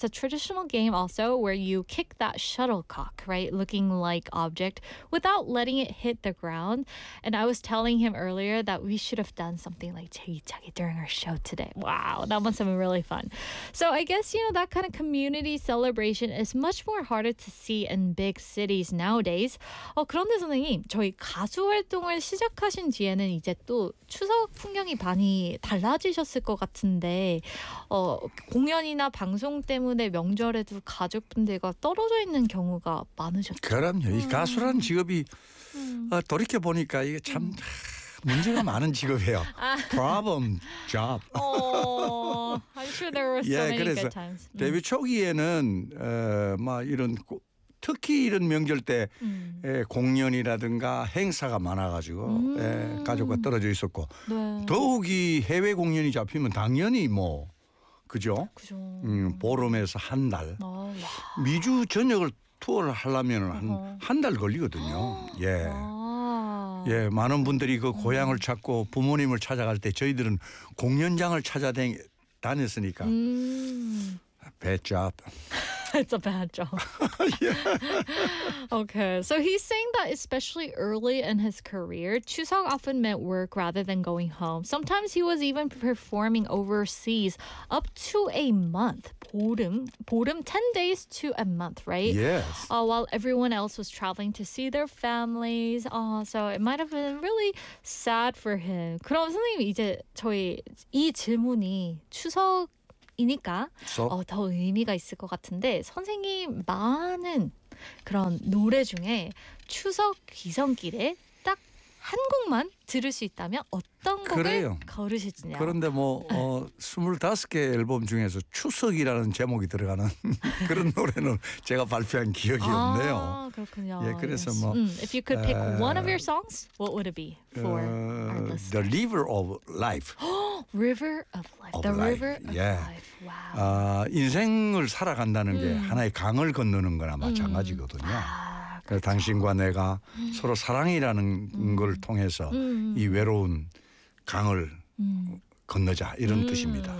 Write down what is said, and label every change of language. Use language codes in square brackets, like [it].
[en] It's a traditional game also where you kick that shuttlecock, right, looking like object without letting it hit the ground. And I was telling him earlier that we should have done something. Something like 제기차기 during our show today. Wow, that must have been really fun. So I guess, you know, that kind of community celebration is much more harder to see in big cities nowadays. [ko] 그런데 선생님, 저희 가수 활동을 시작하신 뒤에는 이제 또 추석 풍경이 많이 달라지셨을 것 같은데 공연이나 방송 때문에 명절에도 가족분들과 떨어져 있는 경우가 많으셨죠? 그럼요. 이 가수라는 직업이 돌이켜보니까 이게 참... 문제가 많은 직업이에요. [en] Problem job. Oh, I'm sure there were so many good times. [ko] 데뷔 초기에는 막 이런 특히 이런 명절 때 공연이라든가 행사가 많아가지고 가족과 떨어져 있었고 더욱이 해외 공연이 잡히면 당연히 뭐 그죠? 그죠. 보름에서 한 달 미주 전역을 투어를 하려면 한 달 걸리거든요. 예. 예, 많은 분들이 그 고향을 찾고 부모님을 찾아갈 때 저희들은 공연장을 찾아다녔으니까 [en] Bad job. It's a bad job. Yeah. Okay, so he's saying that especially early in his career, Chuseok often meant work rather than going home. Sometimes he was even performing overseas up to a month. [ko] 보름, [en] 10 days to a month, right? Yes. While everyone else was traveling to see their families. So it might have been really sad for him. [ko] 그럼 선생님, 이제 저희 이 질문이 추석이니까 더 의미가 있을 것 같은데 선생님 많은 그런 노래 중에 추석 귀성길에 딱 한 곡만 들을 수 있다면 어떤 곡을 그래요. 고르시느냐? 그런데 뭐 25개 앨범 중에서 추석이라는 제목이 들어가는 그런 노래는 제가 발표한 기억이 아, 없네요. 그렇군요. 예, 그래서 [en] yes. [ko] 뭐 [en] If you could pick one of your songs, what would it be for our listeners? The River of Life. River of Life. The River of Life. Wow. [ko] 아, 인생을 살아간다는 게 하나의 강을 건너는 거나 마찬가지거든요. 그렇죠. 당신과 내가 서로 사랑이라는 걸 통해서 이 외로운 강을 건너자 이런 뜻입니다.